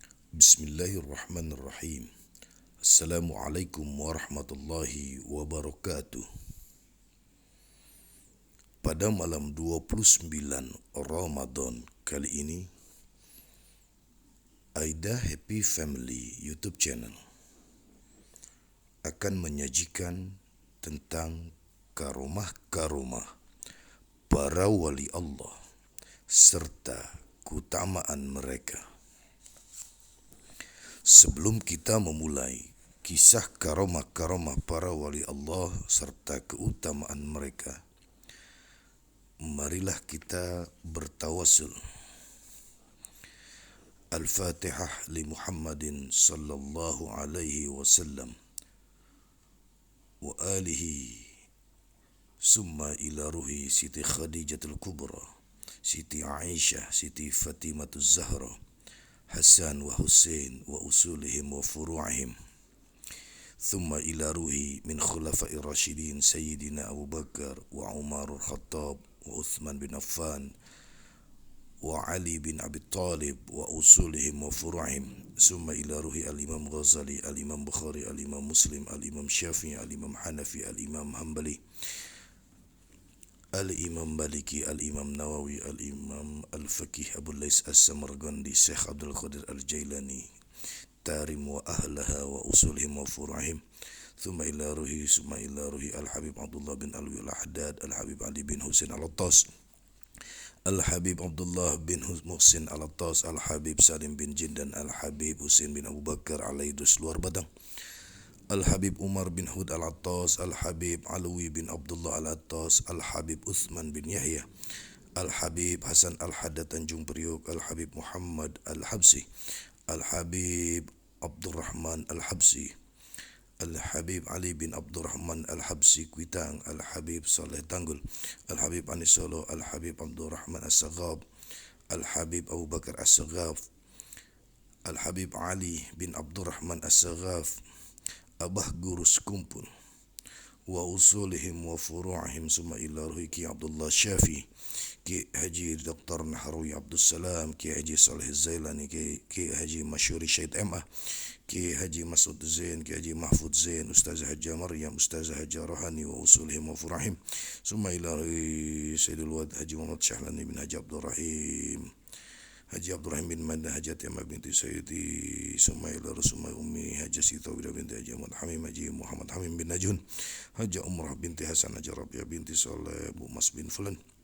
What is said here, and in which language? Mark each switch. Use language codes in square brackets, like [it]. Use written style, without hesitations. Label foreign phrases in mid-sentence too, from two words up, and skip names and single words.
[ar] بسم الله الرحمن الرحيم. السلام عليكم ورحمة الله وبركاته. [id] Pada malam 29 Ramadan kali ini, Aida Happy Family YouTube channel akan menyajikan tentang karomah-karomah para wali Allah serta keutamaan mereka. Sebelum kita memulai kisah karomah-karomah para wali Allah serta keutamaan mereka, marilah kita bertawassul. [ar] الفاتحة لمحمد صلى الله عليه وسلم وآله ثم إلى روح سيتي خديجة الكبرى، سيتي عائشة, سيتي فاطمة الزهراء، حسن وحسين وأصولهم وفروعهم, ثم إلى روح من خلفاء الراشدين سيدنا أبو بكر وعمر الخطاب وعثمان بن عفان وعلي بن أبي طالب وأصولهم وفروعهم، ثم إلى روح الإمام غزالي، الإمام بخاري، الإمام مسلم، الإمام شافعي، الإمام حنفي، الإمام حنبلي, Al-Imam Maliki, Al-Imam Nawawi, Al-Imam Al-Faqih Abu Lais As-Samarqandi, Syekh Abdul Qadir Al-Jailani, تريم وأهلها وأصولهم وفروعهم, ثم إلى روح الحبيب عبد الله بن علوي الحداد, Al-Habib Ali bin Husain Al-Attas, Al-Habib Abdullah bin Muhsin Al-Attas, Al-Habib Salim bin Jindan, Al-Habib Husain bin Abu Bakar Alaidus Luar Badang, Al-Habib Umar bin Hud Al-Attas, Al-Habib Alwi bin Abdullah Al-Attas, Al-Habib Uthman bin Yahya, Al-Habib Hasan Al-Haddad Tanjung Priok, Al-Habib Muhammad Al-Habsi, Al-Habib Abdurrahman Al-Habsi, Al-Habib Ali بن عبد الرحمن الحبشي كويتانغ، الحبيب صالح تانغول، الحبيب أنيس سولو، الحبيب عبد الرحمن السقاف، الحبيب أبو بكر السقاف، الحبيب علي بن عبد الرحمن السقاف، أباه غورو سكومبول، وأصولهم وفروعهم, ثم إلى روح كي عبد الله شافي، كي حاجي د. نهراوي عبد السلام، كي حاجي صالح زيلاني، كي حاجي مشهوري سيد م.أ، كي حاجي مسعود زين، كي حاجي محفوظ زين، أستاذة حاجي مريم، أستاذة حاجي روحاني، وأصولهم وفروعهم، ثم إلى روح سيد الود حاجي محمد شهلاني بن حاجي عبد الرحيم، حاجي عبد الرحيم بن منده، حاجي عاطمة بنت سيدي سميلة روسوماي أمي، حاجي سيتاويرا بنت حاجي أحمد حميم، حاجي محمد حميم بن نجون، حاجي عمرة بنت حسن، حاجي ربيعة بنت صالح، بو ماس بن فلان,